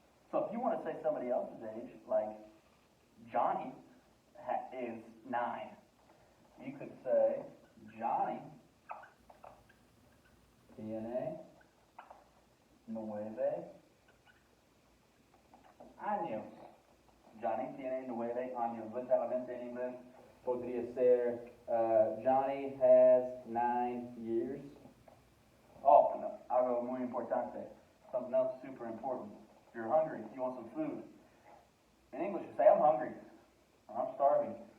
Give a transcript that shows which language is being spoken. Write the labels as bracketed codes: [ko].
[en] So if you want to say somebody else's age, like Johnny is 9, you could say [es] Johnny tiene 9 años. Johnny tiene 9 años. Literalmente en inglés Podría ser, [en] Johnny has 9 years. [es] Oh, no, algo muy importante. [en] Something else super important. You're hungry, you want some food. In English, you say, I'm hungry, or I'm starving.